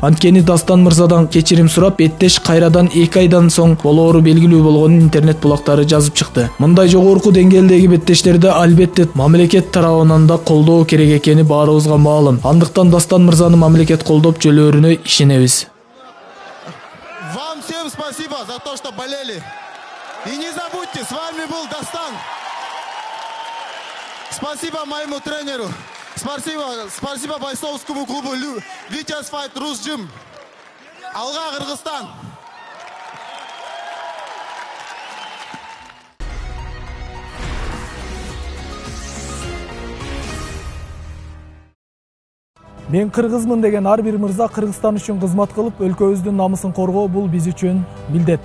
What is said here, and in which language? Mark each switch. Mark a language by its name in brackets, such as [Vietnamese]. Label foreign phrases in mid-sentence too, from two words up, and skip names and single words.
[Kyrgyz] Анткени Дастан мырзадан кечирим сурап, беттеш кайрадан 2 айдан соң болоору белгилүү болгонун интернет булактары жазып чыкты. Мындай жогорку деңгээлдеги беттештерде албетте мамлекет тарабынан да колдоо керек экени баарыбызга маалым. Андыктан Дастан мырзаны мамлекет колдоп жөлөөрүнө ишенебиз. [Russian] Вам всем спасибо за то, что болели. И не забудьте, с вами был Дастан. Спасибо моему тренеру. Спасибо бойцовскому клубу Витязь Fight Rus Gym. [Kyrgyz] Алга Кыргызстан! Мен кыргызмын деген ар бир мырза Кыргызстан үчүн кызмат кылып, өлкөбүздүн намысын коргоо бул биз үчүн милдет.